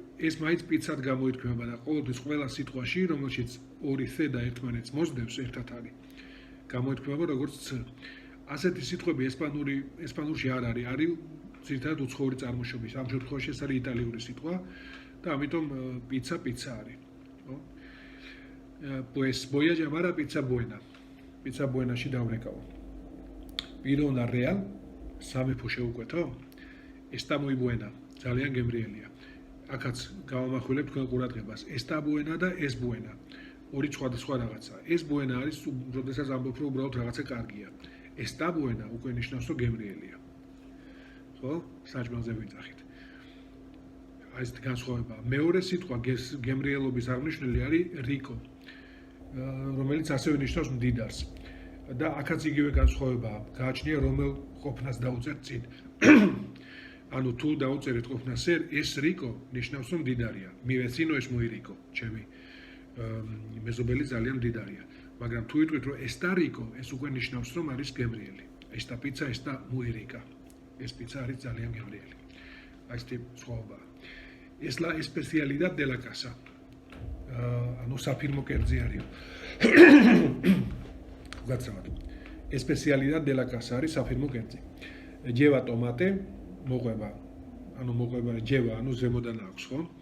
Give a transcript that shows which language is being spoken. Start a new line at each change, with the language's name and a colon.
Georgian: ეს მაინც პიცად გამოითქმება და ყოველთვის ყველა სიტყვაში, რომელშიც ორი ც და ერთმანეთს მოსდევს, ერთად არის. გამოითქმება როგორც ც. ასეთი სიტყვები ესპანურში არ არის, არის ძირითადად უცხოური წარმოშობის. ამ შემთხვევაში ეს არის იტალიური სიტყვა და ამიტომ პიცა არის, ხო?
Spanish: Pues voy a llamar a pizza buena.
Georgian: Pizza buena-ში დავრეკავო.
Spanish: Pido una real,
Georgian: სამეფო შევუკვეთო?
Spanish: Está muy buena.
Georgian: ძალიან გემრიელია. აქაც გავამახვილებ თქვენ ყურადღებას.
Spanish: Está buena და es buena.
Georgian: ორი სხვადასხვა რაღაცა.
Spanish: Es buena
Georgian: არის, როდესაც ამბობ რომ უბრალოდ რაღაცა კარგია.
Spanish: Está buena
Georgian: უკვე ნიშნავს რომ გემრიელია. ხო? საჭმელზე ვიძახით. აი ეს განსხვავება. მეორე სიტყვა გემრიელობის აღმნიშვნელი არის rico, რომელიც ასევე ნიშნავს მდიდარს. და აქაც იგივე განსხვავებაა. გააჩნია რომელ ყოფნას დაუწერთ წინ. ანუ თუ დაუწერეთ ყოფნას ეს rico ნიშნავს რომ მდიდარია.
Spanish: Mi vecino es muy rico,
Georgian: ჩემი მეზობელი ძალიან მდიდარია. მაგრამ თუ იტყვით რომ
Spanish: está rico,
Georgian: ეს უკვე ნიშნავს რომ არის გემრიელი.
Spanish: Esta pizza está muy rica.
Georgian: ეს პიცა არის ძალიან გემრიელი. აი ეს სხვაობაა.
Spanish: Es la especialidad de la casa.
Georgian: ანუ საფირმო კერძი არის. გაცემათ.
Spanish: Especialidad de la casa
Georgian: არის საფირმო კერძი.
Spanish: Lleva tomate,
Georgian: მოყვება. ანუ მოყვება lleva, ანუ ზემოდან აქვს, ხო?